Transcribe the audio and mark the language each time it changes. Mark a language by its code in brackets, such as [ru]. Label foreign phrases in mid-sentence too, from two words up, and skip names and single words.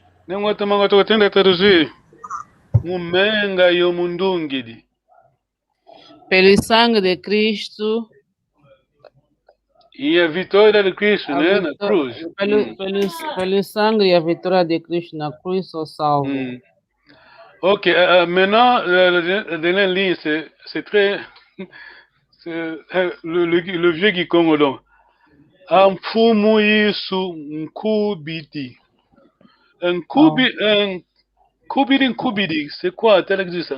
[pt] Não é também eu tento traduzir. [kg] Mumenga yo mundungidi. [pt] Pelo sangue de Cristo. E a vitória de Cristo, né? Na cruz. Pelo sangue e a vitória de Cristo na cruz, sou salvo. [fr] Ok, maintenant, la dernière ligne, c'est très. Le vieux Kikongo, donc. [kg] Amfumu Yesu Nkubidi. Nkubidi, [fr] c'est quoi? Tel que ça?